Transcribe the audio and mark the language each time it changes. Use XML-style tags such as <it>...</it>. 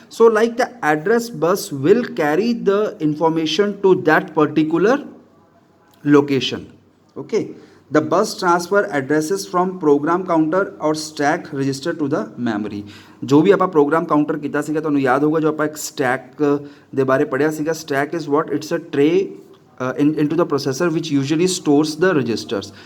<en>So like the address bus will carry the information to that particular location. Okay, the bus transfer addresses from program counter or stack register to the memory.</en> <hi>जो भी</hi> <pa>ਆਪਾਂ program counter ਕੀਤਾ ਸੀਗਾ, ਤੁਹਾਨੂੰ ਯਾਦ ਹੋਊਗਾ ਜੋ ਆਪਾਂ ਇੱਕ stack ਦੇ ਬਾਰੇ ਪੜਿਆ ਸੀਗਾ.</pa> <en>Stack is what? It's a tray into the processor which usually stores the registers.</en>